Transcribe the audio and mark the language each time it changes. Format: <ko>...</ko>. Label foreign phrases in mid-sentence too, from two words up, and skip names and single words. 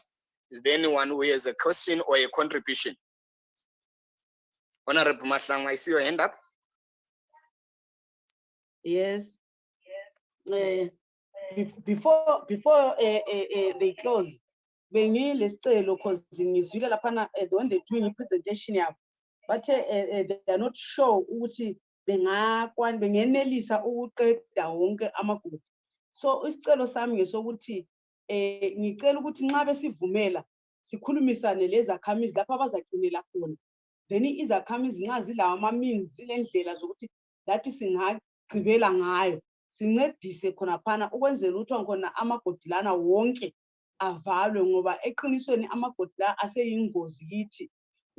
<en>Is there anyone who has a question or a contribution? Honorable Maslang, I see your hand up. Yes. Before they close, because when they're doing a presentation, but they are not sure</en> <nd>ukuthi bengenelisa ukuqeda wonke amagugu. So isicelo sami ngesokuthi ngicela ukuthi nxa besivumela sikhulumisane lezakhamizi lapha abazagcinela khona. Then izakhamizi nxa zilawo ama-means ilendlela zokuthi lathi singagqibela ngayo sincedise khona phana ukwenzela ukuthi khona amagodilana wonke avalwe ngoba eqinisweni amagodila aseyingozi kithi.</nd>